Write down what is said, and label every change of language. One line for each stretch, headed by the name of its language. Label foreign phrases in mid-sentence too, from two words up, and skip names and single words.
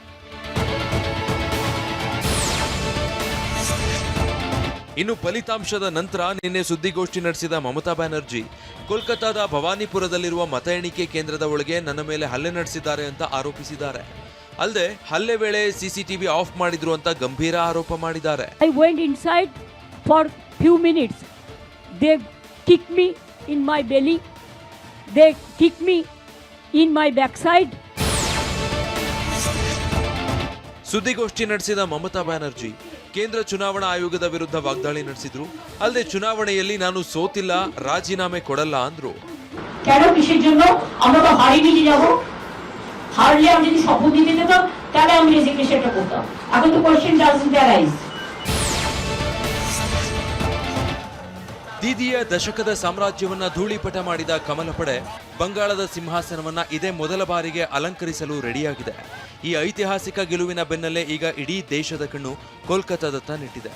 Kannada: ಇನ್ನು ಫಲಿತಾಂಶದ ನಂತರ ನಿನ್ನೆ ಸುದ್ದಿಗೋಷ್ಠಿ ನಡೆಸಿದ ಮಮತಾ ಬ್ಯಾನರ್ಜಿ ಕೋಲ್ಕತ್ತಾದ ಭವಾನಿಪುರದಲ್ಲಿರುವ ಮತ ಎಣಿಕೆ ಕೇಂದ್ರದ ಒಳಗೆ ನನ್ನ ಮೇಲೆ ಹಲ್ಲೆ ನಡೆಸಿದ್ದಾರೆ ಅಂತ ಆರೋಪಿಸಿದ್ದಾರೆ. ಅಲ್ಲದೆ ಹಲ್ಲೆ ವೇಳೆ
English: CCTV off
Kannada: ಮಾಡಿದ್ರು ಅಂತ ಗಂಭೀರ ಆರೋಪ ಮಾಡಿದ್ದಾರೆ.
English: I went inside for few minutes. They kicked me in my belly. They kicked me in my backside.
Kannada: ಸುದ್ದಿಗೋಷ್ಠಿ ನಡೆಸಿದ ಮಮತಾ ಬ್ಯಾನರ್ಜಿ ಕೇಂದ್ರ ಚುನಾವಣಾ ಆಯೋಗದ ವಿರುದ್ಧ ವಾಗ್ದಾಳಿ ನಡೆಸಿದ್ರು. ಅಲ್ಲದೆ ಚುನಾವಣೆಯಲ್ಲಿ ನಾನು ಸೋತಿಲ್ಲ, ರಾಜೀನಾಮೆ ಕೊಡಲ್ಲ ಅಂದ್ರು.
Bangla: কেন কিসের জন্য আমরা তো হারিয়ে যাব? হারলে আমি যদি শপথ দিতে দিতাম তাহলে আমি রেজিগনেশনটা করতাম. এখন তো
English: question doesn't arise.
Kannada: ದೀದಿಯ ದಶಕದ ಸಾಮ್ರಾಜ್ಯವನ್ನ ಧೂಳಿಪಟ ಮಾಡಿದ ಕಮಲ ಪಡೆ ಬಂಗಾಳದ ಸಿಂಹಾಸನವನ್ನ ಇದೇ ಮೊದಲ ಬಾರಿಗೆ ಅಲಂಕರಿಸಲು ರೆಡಿಯಾಗಿದೆ. ಈ ಐತಿಹಾಸಿಕ ಗೆಲುವಿನ ಬೆನ್ನಲ್ಲೇ ಈಗ ಇಡೀ ದೇಶದ ಕಣ್ಣು ಕೋಲ್ಕತ್ತಾದತ್ತ ನೆಟ್ಟಿದೆ.